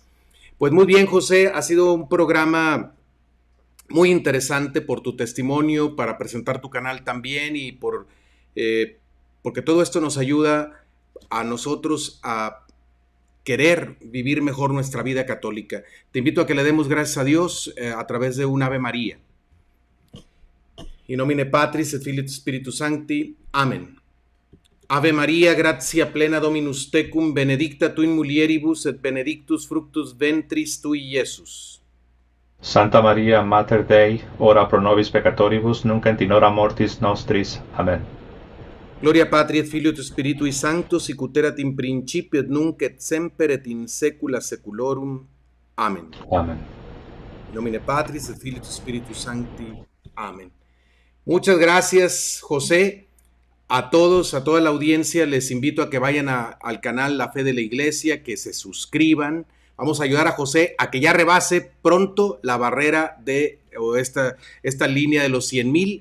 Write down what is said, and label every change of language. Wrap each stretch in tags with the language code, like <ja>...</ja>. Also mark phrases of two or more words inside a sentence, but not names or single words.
<es>Pues muy bien, José, ha sido un programa muy interesante por tu testimonio, para presentar tu canal también y porque todo esto nos ayuda a nosotros a querer vivir mejor nuestra vida católica. Te invito a que le demos gracias a Dios a través de un Ave María.</es> <la>In nomine Patris et Filii et Spiritus Sancti. Amén. Ave Maria, gratia plena Dominus tecum, benedicta tu in mulieribus et benedictus fructus ventris tui, Iesus. Santa Maria, Mater Dei, ora pro nobis peccatoribus, nunc et in hora mortis nostris. Amen. Gloria Patri et Filio et Spiritui Sancto, sic ut erat in principio et nunc et semper et in saecula saeculorum. Amen. Amen. In nomine Patris et Filii et Spiritus Sancti.</la> <es>Amen. Muchas gracias, José. A todos, a toda la audiencia, les invito a que vayan al canal La Fe de la Iglesia, que se suscriban. Vamos a ayudar a José a que ya rebase pronto la barrera o esta línea de los 100,000.</es>